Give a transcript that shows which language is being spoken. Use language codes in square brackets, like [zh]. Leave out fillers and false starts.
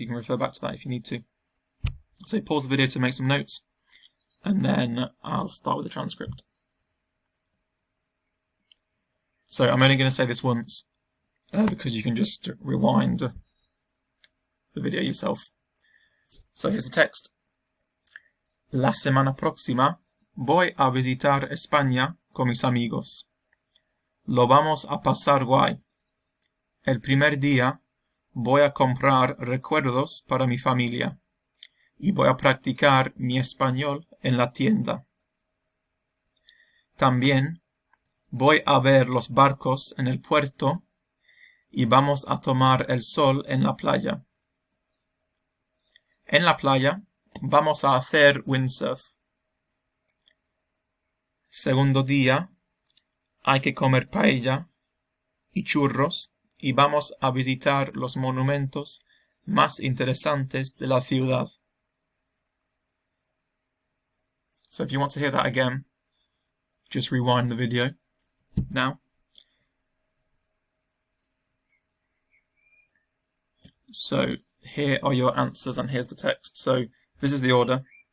[en] You can refer back to that if you need to. So pause the video to make some notes, and then I'll start with the transcript. So I'm only going to say this once, because you can just rewind the video yourself. So here's the text. [es] La semana próxima voy a visitar España con mis amigos. Lo vamos a pasar guay. El primer día voy a comprar recuerdos para mi familia y voy a practicar mi español en la tienda. También voy a ver los barcos en el puerto y vamos a tomar el sol en la playa. En la playa vamos a hacer windsurf. Segundo día, hay que comer paella y churros y vamos a visitar los monumentos más interesantes de la ciudad. [en] So if you want to hear that again, just rewind the video now. So here are your answers and here's the text. So this is the order.